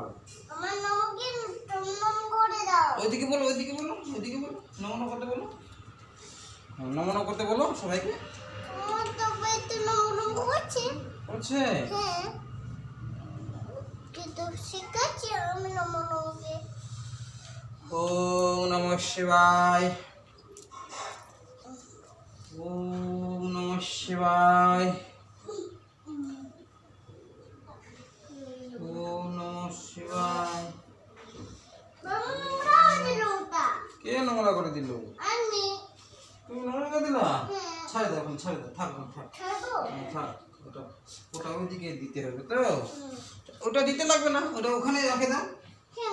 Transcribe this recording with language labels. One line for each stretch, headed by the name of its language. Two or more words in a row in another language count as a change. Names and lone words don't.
Bangla: আমার নমকে নম করে দাও ওইদিকে বলো, ওইদিকে বলো, ওইদিকে বলো, নম নম করতে বলো। নম নম করতে বলো সবাইকে। আমার তো পেটে নম নম করছে বলছে হ্যাঁ কিন্তু শিখাচ্ছি আমি নম নমকে
Sanskrit: ওম নমঃ শিবায় ওম নমঃ শিবায় ওম নমঃ শিবায়।
Bangla: বাবা নোংরা দিল ওটা কে নোংরা করে দিল? আমি তুমি নোংরা করে দিলা? হ্যাঁ ছাড়ে দাও এখন, ছাড়ে দাও, থাক এখন, থাক খাবো থাক। ওটা ওটা ওইদিকে দিতে হবে তো। ওটা দিতে লাগবে না, ওটা ওখানে রেখে দাও। কেন